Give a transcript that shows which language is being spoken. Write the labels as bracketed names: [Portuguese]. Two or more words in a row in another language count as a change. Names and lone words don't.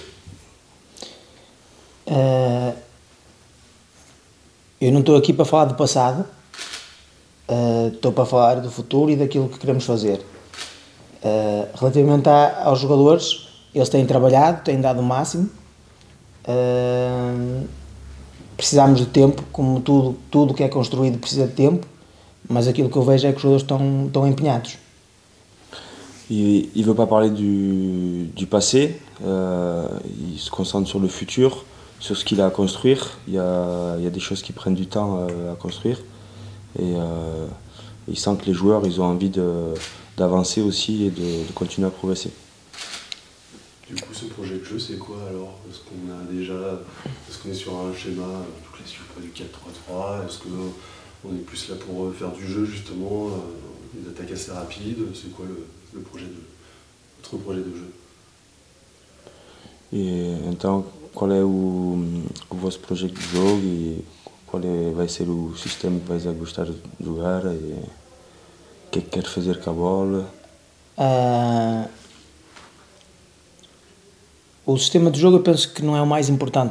[Portuguese] Eu não estou aqui para falar do passado, estou para falar do futuro e daquilo que queremos fazer. Relativamente aos jogadores, eles têm trabalhado, têm dado o máximo. Precisamos de tempo, como tudo que é construído precisa de tempo, mas aquilo que eu vejo é que os jogadores estão empenhados. [French] Il ne veut pas parler du passé, il se concentre sur le futur, sur ce qu'il a à construire. Il y a des choses qui prennent du temps à construire et il sent que les joueurs ils ont envie d'avancer aussi et de continuer à progresser. Du coup, ce projet de jeu, c'est quoi alors? Est-ce qu'on est sur un schéma classique du 4-3-3? Est-ce qu'on est plus là pour faire du jeu justement, des attaques assez rapides? C'est quoi votre projet de jeu? [Portuguese] E então, qual é o vosso projeto de jogo e qual vai ser o sistema que vais a gostar de jogar e o que é que queres fazer com a bola? O sistema de jogo eu penso que não é o mais importante.